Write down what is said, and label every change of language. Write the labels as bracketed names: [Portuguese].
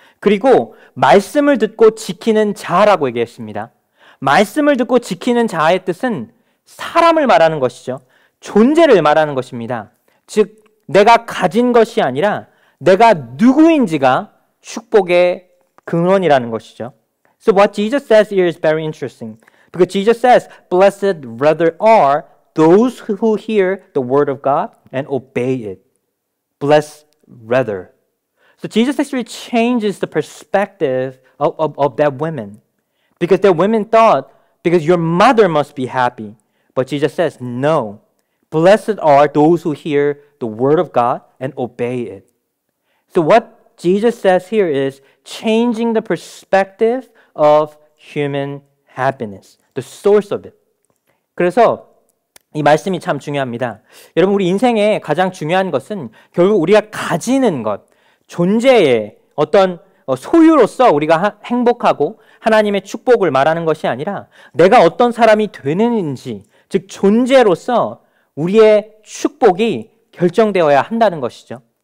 [Korean] 그리고 말씀을 듣고 지키는 자라고 얘기했습니다. 말씀을 듣고 지키는 자의 뜻은 사람을 말하는 것이죠. 존재를 말하는 것입니다. 즉 내가 가진 것이 아니라 내가 누구인지가 축복의 근원이라는 것이죠. [English] So what Jesus says here is very interesting. Because Jesus says, blessed rather are those who hear the word of God and obey it. Blessed rather. So Jesus actually changes the perspective of that woman. Because that women thought, because your mother must be happy. But Jesus says, no. Blessed are those who hear the word of God and obey it. So what Jesus says here is changing the perspective of human happiness, the source of it. [Korean] 그래서 이 말씀이 참 중요합니다. 여러분, 우리 인생에 가장 중요한 것은 결국 우리가 가지는 것, 존재의 어떤 소유로서 우리가 행복하고 하나님의 축복을 말하는 것이 아니라 내가 어떤 사람이 되는지, 즉 존재로서 우리의 축복이 결정되어야 한다는 것이죠.